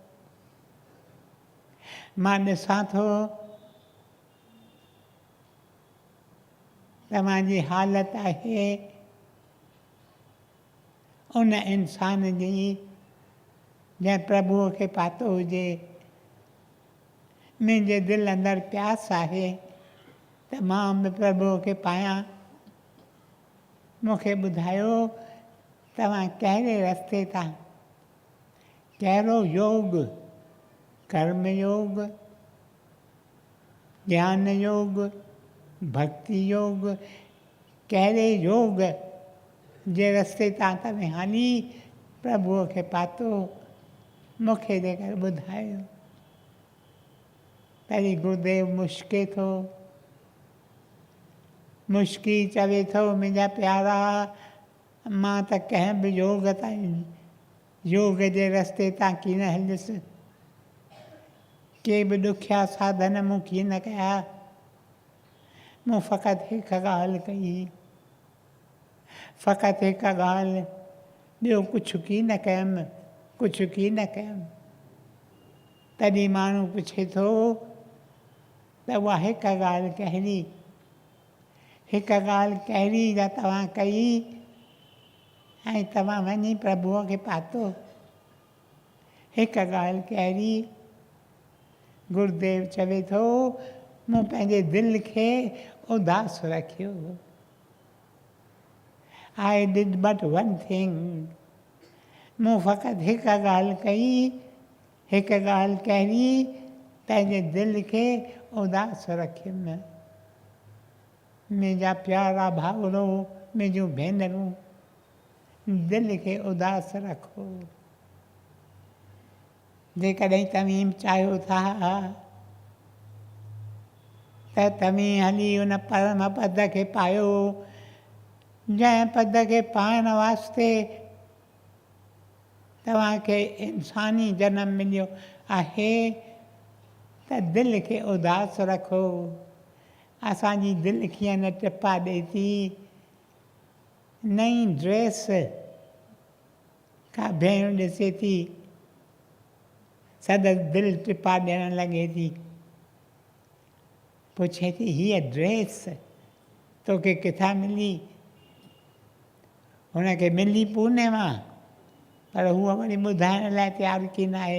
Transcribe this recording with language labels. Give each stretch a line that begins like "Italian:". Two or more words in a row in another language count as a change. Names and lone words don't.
Sindhi: मां ॾिसां थो तव्हांजी हालत आहे उन इंसान जी जंहिं प्रभुअ खे पातो हुजे। मुंहिंजे दिलि अंदरि प्यास आहे त मां बि प्रभुअ खे पायां। मूंखे ॿुधायो तव्हां कहिड़े रस्ते तां, कहिड़ो योग कर्म योग, ज्ञान योग, भक्ति योग, कहिड़े योग जे रस्ते तां तव्हां हली प्रभुअ खे पातो मूंखे जेकर ॿुधायो। पहिरीं गुरुदेव मुश्के थो, मुश्की चवे थो मुंहिंजा प्यारा मां त कंहिं बि योग ताईं योग जे रस्ते तां कीन हलियुसि, के बि ॾुखिया साधन मूं कीन कया, मूं फ़क़ति हिकु ॻाल्हि कई, फ़क़ति हिकु ॻाल्हि, ॿियो कुझु कीन कयमि, कुझु कीन कयमि। तॾहिं माण्हू पुछे थो त उहा हिकु ॻाल्हि कहिड़ी, हिकु ॻाल्हि कहिड़ी जा तव्हां कई ऐं तव्हां वञी प्रभुअ खे पातो, हिकु ॻाल्हि कहिड़ी। गुरुदेव चवे थो मूं पंहिंजे दिलि खे उदास रखियो।
English: I did but one thing,
Sindhi: मूं फ़क़ति हिकु ॻाल्हि कई, हिकु ॻाल्हि कहिड़ी, पंहिंजे दिलि खे उदास रखियुमि। मुंहिंजा प्यारा भाउरो, मुंहिंजूं भेनरूं, दिलि खे उदास रखो। जेकॾहिं तव्हीं चाहियो था त तव्हीं हली उन परम पद खे पायो, जंहिं पद खे पाइण वास्ते तव्हांखे इंसानी जनम मिलियो आहे, त दिलि खे उदास रखो। असांजी दिलि कीअं न टिपा ॾिए थी, नई ड्रेस का भेण ॾिसे थी सद दिलि टिपा ॾियणु लॻे थी, पुछे थी हीअ ड्रेस तोखे किथां मिली, हुनखे मिली पूने मां, पर हूअ वरी ॿुधाइण लाइ तयारु कीन आहे।